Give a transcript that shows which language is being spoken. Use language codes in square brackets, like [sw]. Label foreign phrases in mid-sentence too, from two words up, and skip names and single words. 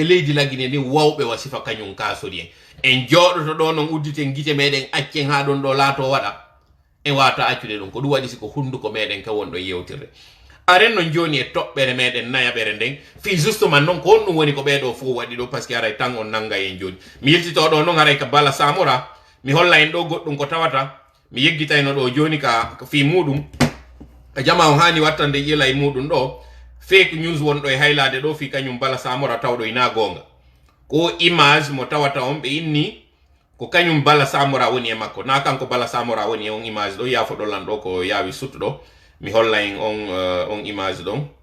[ff] leydi lagine ni wawɓe wasifa kañum Kasori en jooɗoto ɗo non udditen gite meɗen accen ha ɗon ɗo laato waɗa en wata accude ɗum ko ɗum waɗi siko hunduko meɗen ka wonɗo yewtirde aren no joni e toɓɓere meɗen nayaɓere nden fi justement noon ko honɗum woni ko ɓeɗo fof waɗi ɗo [fr] par ce que [ff] aray tan on nanga en joni mi yiltito ɗo noon haray ka Bala Samora mi holla en ɗo goɗɗum ko tawata mi yeggitayno ɗo joni ka fi muɗum jama on hani wattande ƴila e muɗum ɗo [en] fake news [ff] wonɗo e haylade ɗo fi kañum Bala Samora tawɗo ina gonga ko image mo tawata on ɓe inni ko kañum Bala Samora woni e makko na kanko Bala Samora woni e on image ɗo yafo ɗollan ɗo ko yawi suttuɗo mi holla en on image ɗon